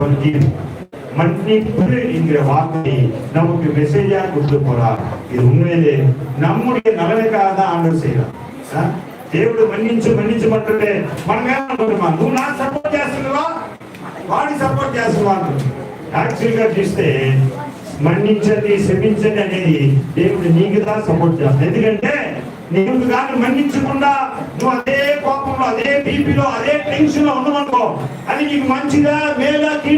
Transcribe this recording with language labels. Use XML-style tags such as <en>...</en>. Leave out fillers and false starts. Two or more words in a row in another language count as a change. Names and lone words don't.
<ta>மன்னிப்பு என்கிற வார்த்தை நமக்கு மெசேஜா கொடுத்து போறார். இது உண்மையிலே நம்முடைய நலனுக்காக தான் ஆண்டவர் செய்யறார்.</ta> <te>దేవుడు మన్నించు మంటుంటే మనమే అనుకుంటున్నా, నువ్వు నాకు సపోర్ట్ చేస్తున్నావా, వాడిని సపోర్ట్ చేస్తున్నావా. యాక్చువల్ గా చూస్తే మన్నించండి క్షమించండి అనేది దేవుడు నీకు దా సపోర్ట్ చేస్తాడు. ఎందుకంటే నీకు కానీ మన్నించకుండా నువ్వు అదే కోపంలో, అదే బీపీలో, అదే టెన్షన్ లో ఉన్నామనుకో, అది నీకు మంచిదా మేలా కీడా?</te>